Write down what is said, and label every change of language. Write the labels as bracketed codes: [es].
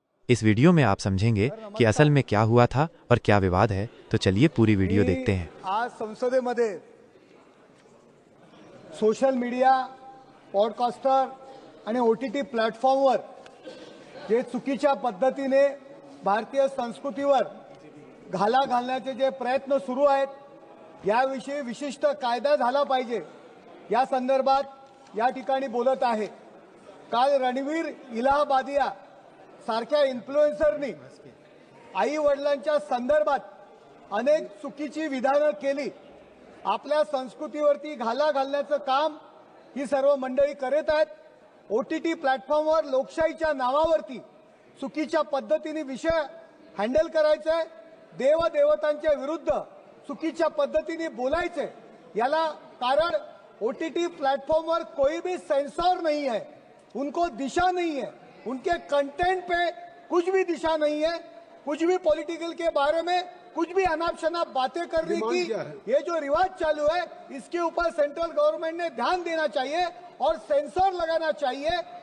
[hi] इस वीडियो में आप समझेंगे कि असल में क्या हुआ था और क्या विवाद है, तो चलिए पूरी वीडियो देखते हैं। [mr] आज संसदेमध्ये सोशल मीडिया, पॉडकास्टर आणि OTT प्लॅटफॉर्मवर जे चुकीच्या पद्धतीने भारतीय संस्कृतीवर घाला घालण्याचे जे प्रयत्न सुरू आहेत याविषयी विशिष्ट कायदा झाला पाहिजे या संदर्भात या ठिकाणी बोलत आहे। काल रणवीर इलाहाबादिया सारख्या इन्फ्लुएन्सरनी आई वडिलांच्या संदर्भात अनेक चुकीची विधानं केली। आपल्या संस्कृतीवरती घाला घालण्याचं काम ही सर्व मंडळी करत आहेत। OTT प्लॅटफॉर्मवर लोकशाहीच्या नावावरती चुकीच्या पद्धतीने विषय हँडल करायचे, देवदेवतांच्या विरुद्ध चुकीच्या पद्धतीने बोलायचे। याला कारण OTT प्लॅटफॉर्मवर [hi] कोई भी सेंसर नहीं है, उनको दिशा नहीं है, उनके कंटेंट पे कुछ भी दिशा नहीं है। कुछ भी पॉलिटिकल के बारे में कुछ भी अनाप शनाप बातें करने की ये जो रिवाज चालू है इसके ऊपर सेंट्रल गवर्नमेंट ने ध्यान देना चाहिए और सेंसर लगाना चाहिए।